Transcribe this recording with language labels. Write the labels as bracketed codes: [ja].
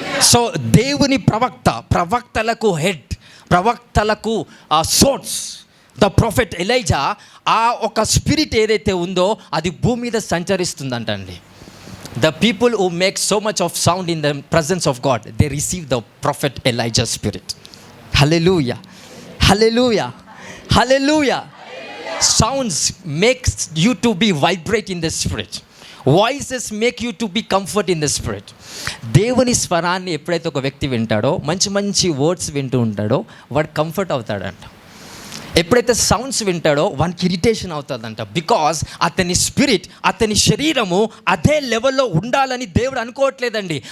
[te] So దేవుని ప్రవక్తలకు head, ప్రవక్తలకు source the prophet Elijah. ఆ ఒక స్పిరిట్ ఏదైతే ఉందో అది భూమి మీద సంచరిస్తుందంటండి. [en] The people who make so much of sound in the presence of God, they receive the prophet Elijah spirit. Hallelujah, hallelujah, hallelujah. Sounds makes you to be vibrate in the spirit. Voices make you to be comfort in the spirit. [te] దేవుని స్వరాన్ని ఎప్పుడైతే ఒక వ్యక్తి వింటాడో, మంచి words వింటూ ఉంటాడో వాడు comfort అవుతాడంట. ఎప్పుడైతే సౌండ్స్ వింటాడో వానికి ఇరిటేషన్ అవుతుందంట. బికాజ్ అతని స్పిరిట్, అతని శరీరము అదే లెవెల్లో ఉండాలని దేవుడు అనుకోవట్లేదండి.